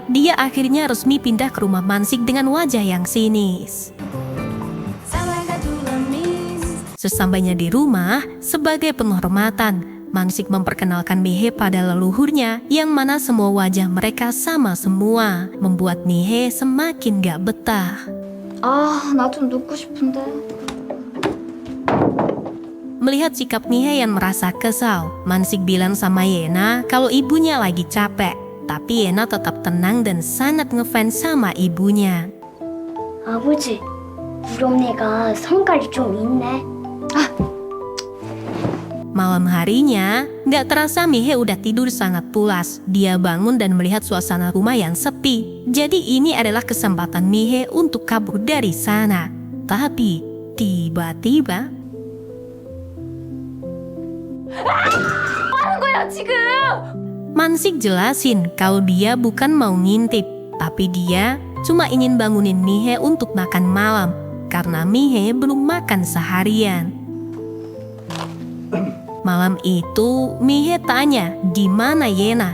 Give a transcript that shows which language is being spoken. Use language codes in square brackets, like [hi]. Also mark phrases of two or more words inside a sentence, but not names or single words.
[id] Dia akhirnya resmi pindah ke rumah Mansik dengan wajah yang sinis. Sesampainya di rumah, sebagai penghormatan, Mansik memperkenalkan Mihe pada leluhurnya, yang mana semua wajah mereka sama semua, membuat Mihe semakin gak betah. [ko] 아, 나 좀 눕고 싶은데. [id] Melihat sikap Mihe yang merasa kesal, Mansik bilang sama Yena kalau ibunya lagi capek. Tapi Yena tetap tenang dan sangat ngefans sama ibunya. [ko] 아버지, 우리 언니가 성깔이 좀 있네. [id] Malam harinya, gak terasa Mihe udah tidur sangat pulas. Dia bangun dan melihat suasana rumah yang sepi. Jadi ini adalah kesempatan Mihe untuk kabur dari sana. Tapi tiba-tiba [ko] 하는 거야, 지금? [id] Mansik jelasin kalau dia bukan mau ngintip, tapi dia cuma ingin bangunin Mihe untuk makan malam karena Mihe belum makan seharian. Malam itu, Mihe tanya, di mana Yena?